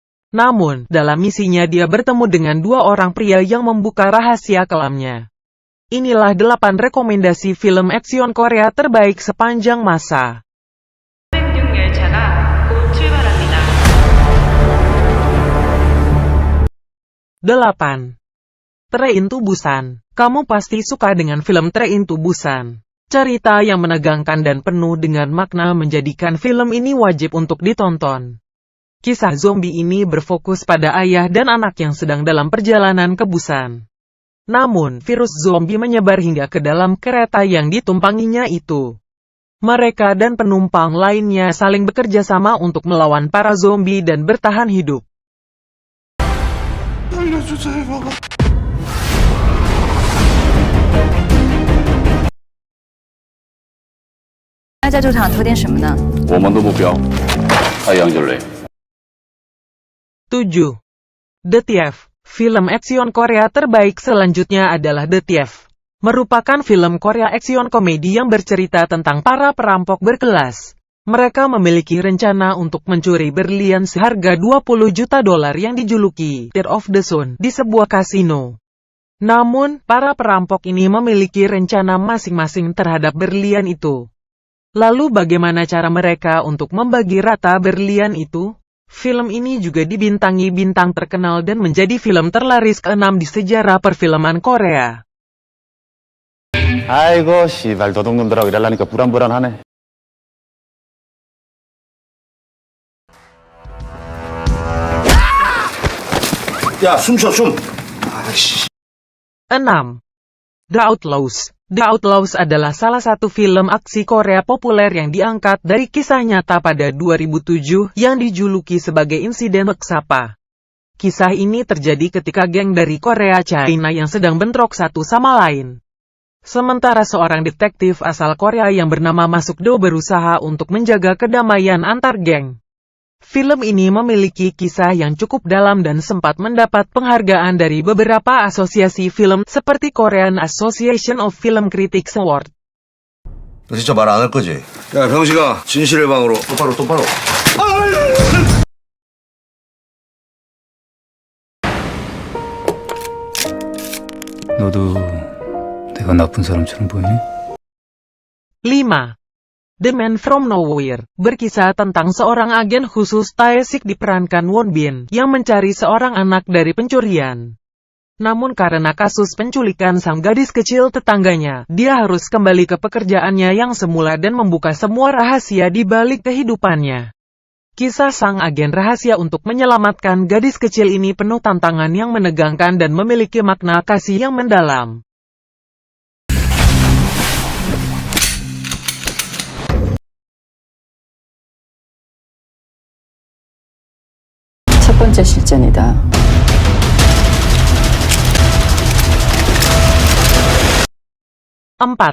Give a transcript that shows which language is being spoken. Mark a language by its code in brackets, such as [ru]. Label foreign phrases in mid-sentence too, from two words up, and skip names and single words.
[id] Namun, dalam misinya dia bertemu dengan dua orang pria yang membuka rahasia kelamnya. Inilah 8 rekomendasi film aksion Korea terbaik sepanjang masa. 8. Train to Busan. Kamu pasti suka dengan film Train to Busan. Cerita yang menegangkan dan penuh dengan makna menjadikan film ini wajib untuk ditonton. Kisah zombie ini berfokus pada ayah dan anak yang sedang dalam perjalanan ke Busan. Namun, virus zombie menyebar hingga ke dalam kereta yang ditumpanginya itu. Mereka dan penumpang lainnya saling bekerja sama untuk melawan para zombie dan bertahan hidup. [zh] 在这场做点什么呢？我们的目标，太阳之泪。 [id] 7. The Thief. Film aksion Korea terbaik selanjutnya adalah The Thief. Merupakan film Korea aksion komedi yang bercerita tentang para perampok berkelas. Mereka memiliki rencana untuk mencuri berlian seharga 20 juta dolar yang dijuluki Tear of the Sun di sebuah kasino. Namun, para perampok ini memiliki rencana masing-masing terhadap berlian itu. Lalu bagaimana cara mereka untuk membagi rata berlian itu? Film ini juga dibintangi bintang terkenal dan menjadi film terlaris ke-6 di sejarah perfilman Korea. [ko] 아이고, 씨발 도둑놈들하고 일하려니까 불안불안하네. 야, 숨 쉬어, 숨. 아이씨. [id] 6. The Outlaws. The Outlaws adalah salah satu film aksi Korea populer yang diangkat dari kisah nyata pada 2007 yang dijuluki sebagai insiden Meksapa. Kisah ini terjadi ketika geng dari Korea China yang sedang bentrok satu sama lain. Sementara seorang detektif asal Korea yang bernama Masuk-do berusaha untuk menjaga kedamaian antar geng. Film ini memiliki kisah yang cukup dalam dan sempat mendapat penghargaan dari beberapa asosiasi film seperti Korean Association of Film Critics Award. [ko] 너 진짜 말 안 할 거지? 야, 병식아, 진실의 방으로. 똑바로, 똑바로. 너도 내가 나쁜 사람처럼 보이니? [id] 5. The Man from Nowhere, berkisah tentang seorang agen khusus Tae-sik diperankan Won Bin, yang mencari seorang anak dari pencurian. Namun karena kasus penculikan sang gadis kecil tetangganya, dia harus kembali ke pekerjaannya yang semula dan membuka semua rahasia di balik kehidupannya. Kisah sang agen rahasia untuk menyelamatkan gadis kecil ini penuh tantangan yang menegangkan dan memiliki makna kasih yang mendalam. [ko] 첫 번째 실전이다. [id] 4.